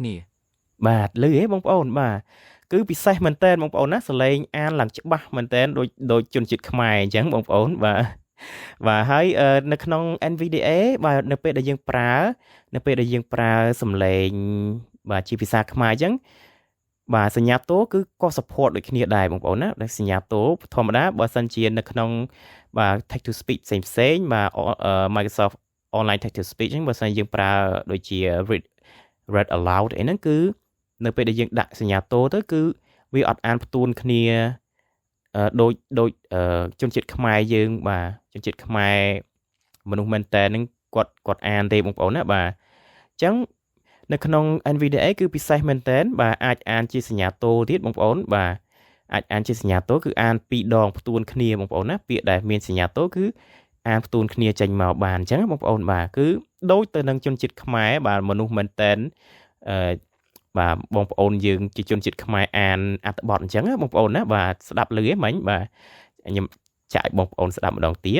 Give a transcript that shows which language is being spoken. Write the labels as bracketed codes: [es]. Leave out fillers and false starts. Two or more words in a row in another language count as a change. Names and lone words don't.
[km] បាទលឺហ៎បងប្អូនបាទគឺពិសេសមែនតើបងប្អូនណាសលេងអានឡើងច្បាស់មែនតើដូចជនជាតិខ្មែរអញ្ចឹងបងប្អូនបាទហើយ នៅក្នុង NVDA បាទនៅពេលដែលយើងប្រើសំឡេងបាទជាភាសាខ្មែរអញ្ចឹងបាទសញ្ញាតូគឺ ក៏ support ដូចគ្នាដែរបងប្អូនណាដែលសញ្ញាតូធម្មតាបើសិនជានៅក្នុងបាទ [en] text to speech [km] ផ្សេងបាទ Microsoft online [en] text to speech [km] ហ្នឹងបើសិនយើងប្រើដូចជា [en] read aloud [km] អីហ្នឹងគឺនៅពេលដែលយើងដាក់សញ្ញាតូទៅគឺវាអត់អានផ្ទួនគ្នាដូចជនជាតិខ្មែរយើងបាទជនជាតិខ្មែរមនុស្សមែនតើហ្នឹងគាត់អានទេបងប្អូនណាបាទអញ្ចឹង នៅក្នុង NVDA គឺពិសេសមែនតើបាទអាចអានជាសញ្ញាតូទៀតបងប្អូនបាទអាចអានជាសញ្ញាតូគឺអាន2ដងផ្ទួនគ្នាបងប្អូនណាពាក្យដែលមានសញ្ញាតូគឺអានផ្ទួនគ្នាចេញមកបានអញ្ចឹងបងប្អូនបាទគឺដូចទៅនឹងជនជាតិខ្មែរបាទមនុស្សមែនតើបាទបងប្អូនយើងជាជនជាតិខ្មែរអានអត្ថបទអញ្ចឹងបងប្អូនណាបាទស្ដាប់លឺឯងមិញបាទខ្ញុំចាក់ឲ្យបងប្អូនស្ដាប់ម្ដងទៀត